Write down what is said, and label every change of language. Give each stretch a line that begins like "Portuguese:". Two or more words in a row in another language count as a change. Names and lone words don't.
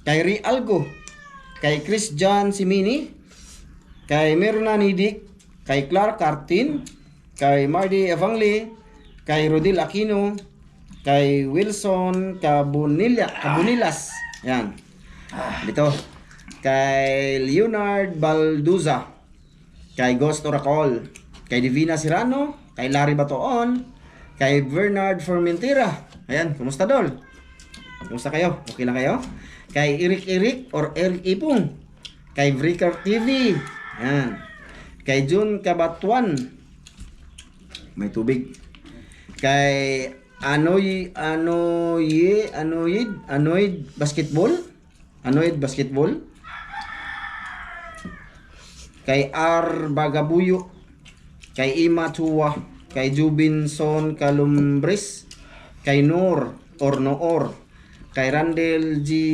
Filipino: kay Rialgo, kay Chris John Simini, kay Merna Nidik, kay Clark Cartin, kay Mardy Evangli, kay Rodil Aquino, kay Wilson Cabunilas. Yan. Dito. Kay Leonard Balduza, kay Ghost Oracol, kay Divina Sirano, kay Larry Batoon, kay Bernard Formentera. Ayan, kumusta dol? Kumusta kayo? Okay lang kayo? Kay Eric or Eric Ipong, kay Vricker TV. Ayan. Kay Jun Kabatuan. May tubig. Kay Anoid Basketball. Kay R Bagabuyo, kay Ima Chua, kay Jubinson Calumbres, kay Noor, kay Randel G.